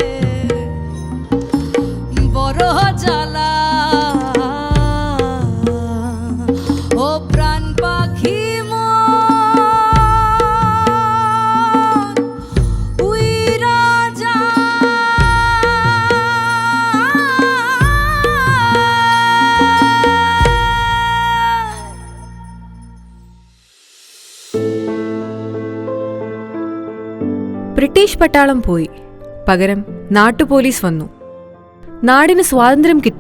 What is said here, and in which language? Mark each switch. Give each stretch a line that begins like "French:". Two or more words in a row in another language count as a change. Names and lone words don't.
Bangla: বড় জ্বালা ও প্রাণ পাখি মন উইরা যা
Malayalam: ബ്രിട്ടീഷ് പട്ടാളം പോയി. പകരം നാട്ടുപോലീസ് വന്നു. നാടിന് സ്വാതന്ത്ര്യം കിട്ടി.